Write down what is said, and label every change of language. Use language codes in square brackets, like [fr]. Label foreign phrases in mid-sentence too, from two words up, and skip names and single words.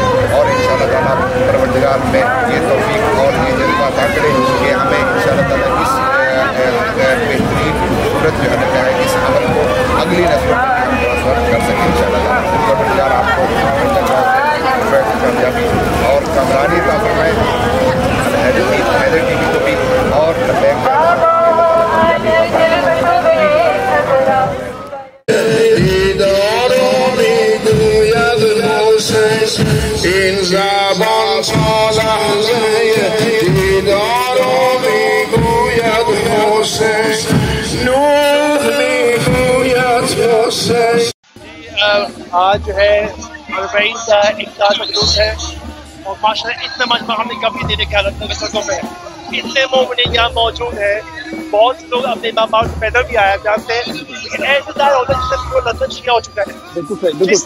[ur] और [ar] إن شاء الله تعالى [ur] پروردگار میں یہ توفیق اور یہ جذبہ عطا کرے کہ ہمیں [ar] إن شاء الله تعالى [ur] اس بہترین صورت جو ہے اس عمل کو اگلی نسلوں میں ہم ٹرانسفر کر سکیں [ar] إن شاء الله تعالى. [ur] پروردگار آپ کو کامیابی اور کامرانی کا فرمائے، حیدر ٹی وی کو بھی اور [fa] این زبان تا لحظه دیدار میگوید حسین، نوح میگوید حسین. [ur] آج جو ہے 40 کا اقدار کا جلوس ہے اور ماشاءاللہ اتنا مجمع ہم نے کبھی نہیں دیکھا لندن کے سڑکوں پہ، اتنے مومنین یہاں موجود ہیں، بہت سے لوگ اپنے ماں باپ سے پیدل بھی آیا جانتے ہیں، لیکن ایسے ظاہر ہوتا ہے جس سے پورا لندن شیعہ ہو چکا ہے۔